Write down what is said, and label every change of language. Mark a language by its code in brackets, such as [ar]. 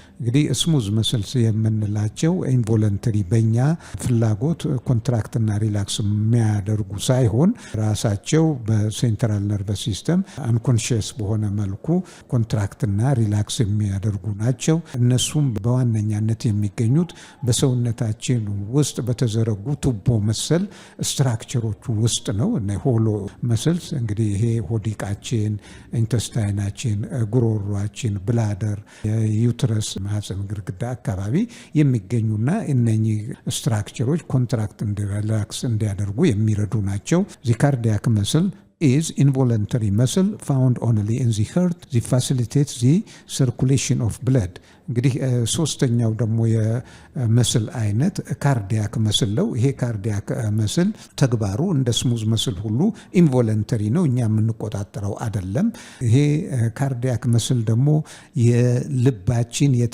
[am] እንግዲህ ስሙዝ መስልስ የምንላቸው ኢንቮለንተሪ በእኛ ፍላጎት ኮንትራክት እና ሪላክስ የሚያደርጉ ሳይሆን ራሳቸው በሴንትራል ነርቨስ ሲስተም አንኮንሽስ በሆነ መልኩ ኮንትራክት እና ሪላክስ የሚያደርጉ ናቸው። እነሱም በዋነኛነት የሚገኙት በሰውነታችን ውስጥ በተዘረጉ ቱቦ መሰል ስትራክቸሮቹ ውስጥ ነው። እና ሆሎ መስልስ እንግዲህ ይሄ ሆዲቃችን፣ ኢንተስታይናችን፣ ጉሮሯችን፣ ብላደር፣ ዩትረስ ማህፀን ግድግዳ አካባቢ የሚገኙና እነኚህ ስትራክቸሮች ኮንትራክት ሪላክስ እንዲያደርጉ የሚረዱ ናቸው። [en] ዚ ካርዲያክ መስል is involuntary muscle found only in the heart. It facilitates the circulation of blood. [am] እንግዲህ ሶስተኛው ደግሞ የመስል አይነት ካርዲያክ መስል ነው። ይሄ ካርዲያክ መስል ተግባሩ እንደ ስሙዝ መስል ሁሉ ኢንቮለንተሪ ነው፣ እኛ የምንቆጣጠረው አይደለም። ይሄ ካርዲያክ መስል ደግሞ የልባችን